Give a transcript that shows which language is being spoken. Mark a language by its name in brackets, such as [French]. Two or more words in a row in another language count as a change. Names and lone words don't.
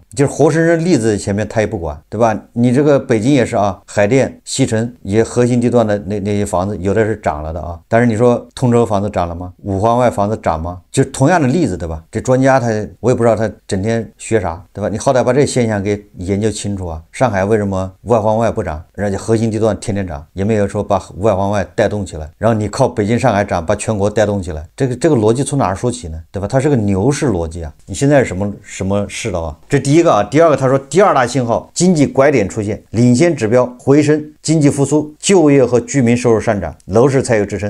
[Chinese] 就是活生生例子前面他也不管，对吧？你這個北京也是啊，海淀、西城也核心地段的那些房子有的是漲了的啊，但是你說通州房子漲了嗎？五環外房子漲嗎？就同樣的例子，对吧？这專家我也不知道他整天學啥，對吧？你好歹把這現象給研究清楚啊。上海為什麼外環外不漲，人家核心地段天天漲，也沒有說把外環外帶動起來，然後你靠北京、上海漲，把全國帶動起來，這個邏輯從哪兒說起呢？對吧？它是個牛市邏輯啊。你現在是什麼世道啊？這第一個啊，第二個他說第2大信號，經濟拐點出現，領先指標回升，經濟復甦，就業和居民收入上漲，樓市才有支撐。